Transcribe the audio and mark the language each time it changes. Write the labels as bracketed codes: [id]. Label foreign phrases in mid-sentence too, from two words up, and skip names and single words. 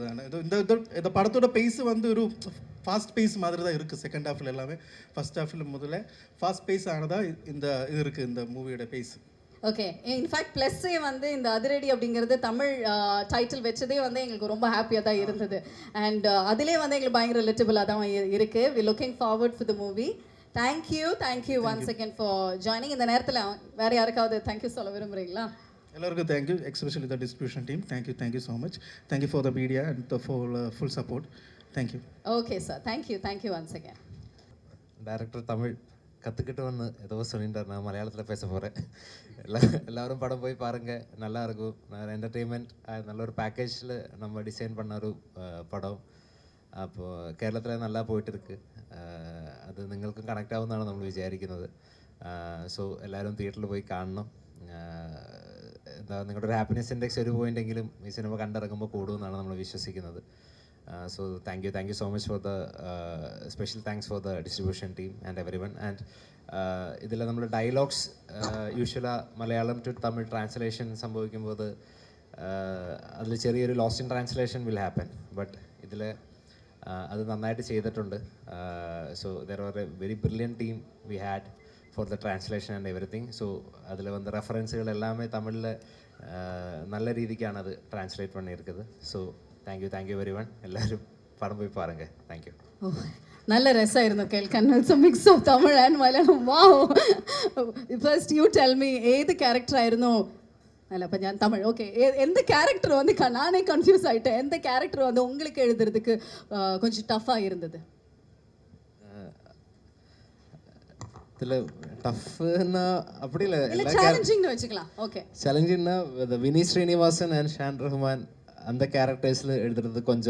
[ta] இந்த படத்தோட பேஸ் வந்து ஒரு [en] fast pace [ta] மாதிரி தான் இருக்கு. [en] second half-ல [ta] எல்லாமே [en] first half-ல [ta] முதல்ல [en] fast pace [ta] ஆனதா இது இருக்கு இந்த மூவியோட பேஸ். ஓகே, [en] in fact [ta] ப்ளஸ்ஸே வந்து இந்த அதிரடி அப்படிங்கிறது தமிழ் டைட்டில் வச்சதே வந்து எங்களுக்கு ரொம்ப ஹாப்பியாக தான் இருந்தது. அண்ட் அதிலே வந்து எங்களுக்கு பயங்கர ரிலேட்டபிளாக தான் இருக்குது. [en] We looking forward for the movie. Thank you once again for joining. [ta] இந்த நேரத்தில் வேறு யாருக்காவது தேங்க்யூ சொல்ல விரும்புகிறீங்களா? [en] எல்லாருக்கும் thank you, especially the distribution team. Thank you so much. Thank you for the media and the full support. Thank you. Okay sir, thank you once again. [ta] டைரக்டர் தமிழ் கற்றுக்கிட்டு வந்து ஏதோ சொல்லிட்டார். நான் மலையாளத்தில் பேச போகிறேன். எல்லோரும் படம் போய் பாருங்கள், நல்லாயிருக்கும். நான் என்டர்டெயின்மெண்ட் நல்ல ஒரு பேக்கேஜில் நம்ம டிசைன் பண்ண ஒரு படம். அப்போது കേരളത്തിൽ நல்லா പോയിട്ടിருக்கு. [ml] അത് നിങ്ങൾക്കും കണക്റ്റ് ആവുമെന്നാണ് നമ്മൾ വിചാരിക്കുന്നത്. സോ എല്ലാവരും തിയേറ്ററിൽ പോയി കാണണം. എന്താ നിങ്ങളുടെ ഒരു [en] happiness index [ml] ഒരു പോയിൻ്റെങ്കിലും ഈ സിനിമ കണ്ടിറങ്ങുമ്പോൾ കൂടുമെന്നാണ് നമ്മൾ വിശ്വസിക്കുന്നത്. [en] So thank you so much for the special thanks for the distribution team and everyone. [ml] And ഇതിൽ നമ്മൾ [en] dialogues usually Malayalam to Tamil translation [ml] സംഭവിക്കുമ്പോൾ അതിൽ ചെറിയൊരു [en] lost in translation will happen. [ml] ബട്ട് ഇതിൽ അത് നന്നായിട്ട് ചെയ്തിട്ടുണ്ട്. [en] So there are a very brilliant team we had for the translation and everything. [ml] സോ അതിൽ വന്ന റെഫറൻസുകൾ എല്ലാമേ തമിഴിൽ നല്ല രീതിക്കാണ് അത് ട്രാൻസ്ലേറ്റ് பண்ணியிருக்குது. [en] so thank you everyone. [ta] எல்லாரும் படம் போய் பாருங்க. தேங்க்யூ. [ml] நல்ல ரசமாയിരുന്നു കേൾക്കാൻ. [en] It's a mix of Tamil and Malayalam. വാവ്. first you tell me [ml] ഏത് ക്യാരക്ടർ ആയിരുന്നു? അല്ല അപ്പം ഞാൻ തമിഴ്. [ta] ஓகே, எந்த கேரக்டர் வந்து நானே கன்ஃபியூஸ் ஆகிட்டேன். எந்த கேரக்டர் வந்து உங்களுக்கு எழுதுறதுக்கு கொஞ்சம் டஃப்பாக இருந்தது? இதில் டஃப்னா அப்படி இல்லை, சேலஞ்சிங்னு வச்சுக்கலாம். ஓகே, சேலஞ்சிங்னா வினீத் ஸ்ரீனிவாசன் அண்ட் ஷான் ரஹ்மான் அந்த கேரக்டர்ஸில் எழுதுறது கொஞ்சம்.